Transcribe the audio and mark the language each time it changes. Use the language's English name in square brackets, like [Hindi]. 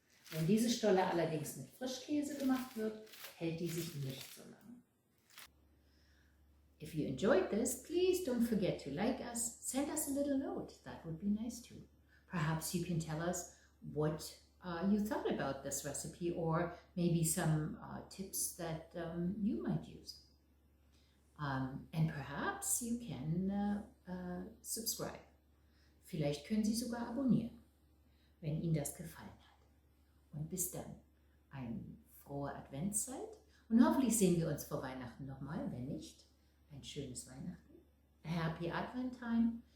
[German] Wenn diese Stolle allerdings mit Frischkäse gemacht wird, hält die sich nicht so lange. [English] If you enjoyed this, please don't forget to like us, send us a little note, that would be nice too. Perhaps you can tell us what you thought about this recipe, or maybe some tips that you might use. And perhaps you can subscribe. [German] Vielleicht können Sie sogar abonnieren, wenn Ihnen das gefallen hat. Und bis dann, eine frohe Adventszeit und hoffentlich sehen wir uns vor Weihnachten nochmal, wenn nicht, ein schönes Weihnachten, [English] a happy Advent time.